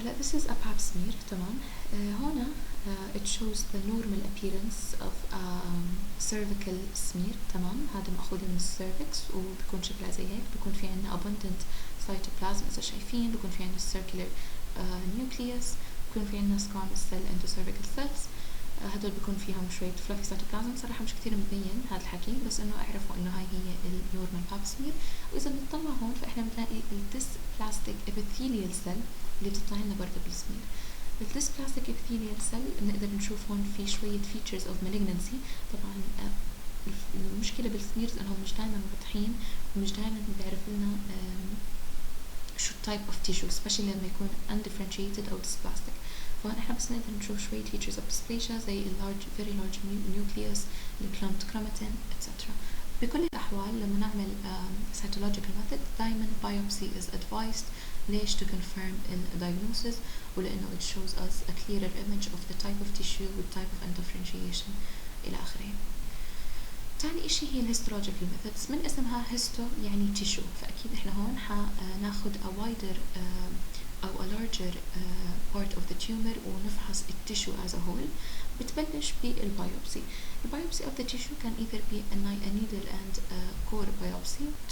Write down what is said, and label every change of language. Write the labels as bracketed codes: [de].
[en] هلا this is a pap smear. [ar] تمام. [en] هنا it shows the normal appearance of cervical smear. [ar] تمام. هذا مأخوذ من السيرفكس وبيكون شكلها زي هيك. بيكون في عنا abundant cytoplasm إذا شايفين. بيكون في عنا circular nucleus. بيكون في عنا [en] squamous cell endocervical cells. [ar] هدول بيكون فيهم شوية fluffy cytoplasm. صراحة مش كتير مبين هذا الحكي، بس إنه اعرفوا إنه هاي هي النورمال باب سمير. وإذا بنطلع هون فإحنا بنلاقي الديسبلاستيك epithelial cell اللي بتطلع لنا برضه بالسمير. الديسبلاستيك epithelial cell بنقدر نشوف هون في شوية [en] features of malignancy. [ar] طبعا المشكلة بالسميرز إنهم مش دائما واضحين ومش دائما بيعرف لنا شو type of tissue, especially لما يكون undifferentiated أو dysplastic. فإحنا بس نقدر نشوف شوية [en] features of dysplasia زي very large nucleus, clumped chromatin, etc. [ar] بكل الأحوال لما نعمل cytological method دايما [en] biopsy is advised. ليش؟ to confirm the diagnosis ولأنه it shows us a clearer image of the type of tissue with type of undifferentiation [ar] إلى آخره. تاني إشي هي الهيستولوجيكال methods. من اسمها هيستو يعني tissue، فأكيد إحنا هون حناخد [en] a wider أو a larger part of the tumor [ar] ونفحص التيشو [en] as a whole. [ar] بتبلش بالبيوبسي. [en] البيوبسي of the tissue can either be a needle and core biopsy.